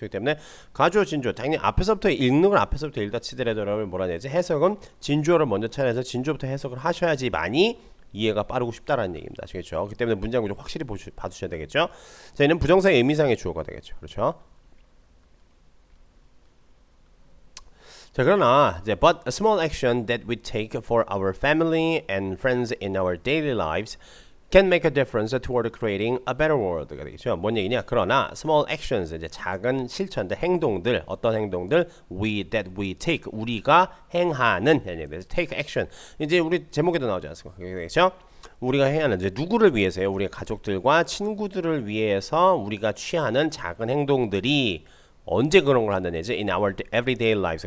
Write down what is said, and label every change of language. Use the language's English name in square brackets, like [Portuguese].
[Korean] 그렇기 때문에 가주어 진주어 당연히 앞에서부터 읽는 건 앞에서부터 읽다 치더라도 여러분 뭐라 해야 되지? 해석은 진주어를 먼저 찾아서 진주어부터 해석을 하셔야지만이 이해가 빠르고 쉽다라는 얘기입니다. 아시겠죠? 그렇기 때문에 문장 구조 확실히 봐주셔야 되겠죠? 자, 얘는 부정사의 의미상의 주어가 되겠죠. 그렇죠? [English] 자, 그러나 이제 but a small action that we take for our family and friends in our daily lives can make a difference toward creating a better world가 되겠죠. [Korean] 뭔 얘기냐? 그러나 small actions 이제 작은 실천들, 행동들, 어떤 행동들 [English] that we take [Korean] 우리가 행하는 [English] take action. [Korean] 이제 우리 제목에도 나오지 않습니까? 그렇죠? 우리가 해야 하는 이제 누구를 위해서요? 우리 가족들과 친구들을 위해서 우리가 취하는 작은 행동들이 언제 그런 걸 한다는 얘기죠? [English] In our everyday lives.